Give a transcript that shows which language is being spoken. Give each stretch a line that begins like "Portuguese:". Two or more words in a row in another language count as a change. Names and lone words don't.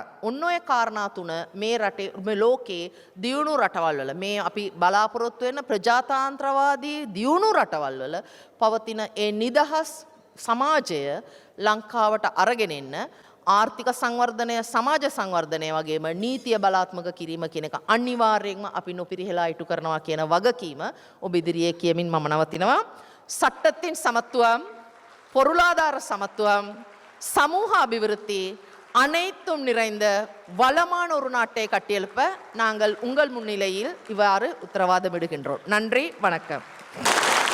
Sinhala: ඔන්න ඔය කාරණා තුන මේ රටේ මේ ලෝකේ දියුණු රටවල් වල මේ අපි බලාපොරොත්තු වෙන ප්‍රජාතාන්ත්‍රවාදී දියුණු රටවල් වල පවතින ඒ නිදහස් සමාජය ලංකාවට අරගෙන එන්න ආර්ථික සංවර්ධනය සමාජ සංවර්ධනය වගේම නීතිය බලාත්මක කිරීම කියන එක අනිවාර්යයෙන්ම අපි නොපිරිහෙලා ඉටු කරනවා කියන වගකීම ඔබ ඉදිරියේ කියමින් මම නවතිනවා.
Tamil: சட்டத்தின் சமத்துவம், பொருளாதார சமத்துவம், சமூக அபிவிருத்தி அனைத்தும் நிறைந்த வளமான ஒரு நாட்டை கட்டியெழுப்ப நாங்கள் உங்கள் முன்னிலையில் இவ்வாறு உத்தரவாதம் இடுகின்றோம். நன்றி, வணக்கம்.